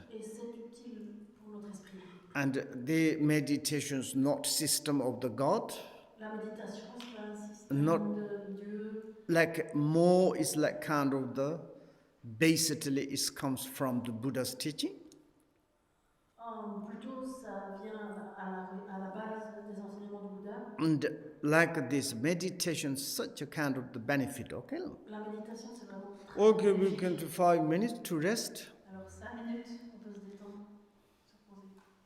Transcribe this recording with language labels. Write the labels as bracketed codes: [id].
[fr] Et c'est utile pour notre esprit. [en] And the meditations not system of the God. [fr] La méditation, c'est pas un système [en] Not [fr] de Dieu. [en] like more is like kind of the basically it comes from the Buddha's teaching. [fr] Plutôt, ça vient à la base des enseignements du Bouddha. [en] And like this meditation, such a kind of the benefit, okay? [fr] La méditation, c'est vraiment très [en] Okay, we [fr] bénéfique. [en] can do 5 minutes to rest. [fr] Alors 5 minutes, on peut se détendre, se reposer.